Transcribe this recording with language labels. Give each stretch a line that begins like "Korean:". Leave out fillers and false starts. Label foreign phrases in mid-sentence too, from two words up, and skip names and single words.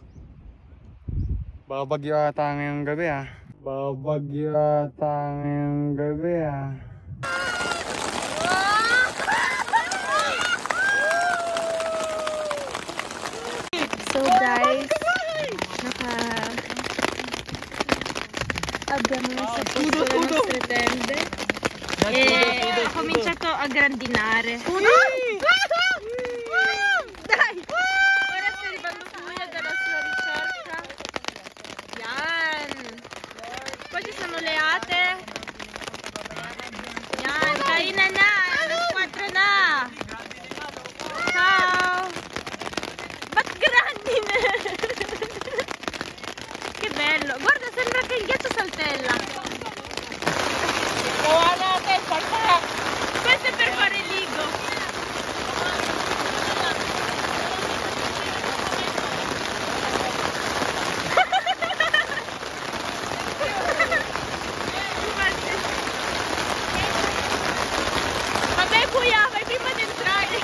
Filipino: Babagyo ata ngayong gabi, ah. Babagyo ata ngayong gabi, ah.
English: So guys,
Italian: abbiamo messo a posto le nostre tende e ho cominciato a grandinare. Dai! Ora sta arrivando Tuya dalla sua ricerca. Yan! Poi ci sono le ate.
Filipino: Yan, kainan na! Alas 4 na!
Italian: Ciao! Ba't grandine? Che bello! Guarda, sembra che il ghiaccio saltella. Questo è per fare ligo. Vabbè Kuya, vai prima di entrare.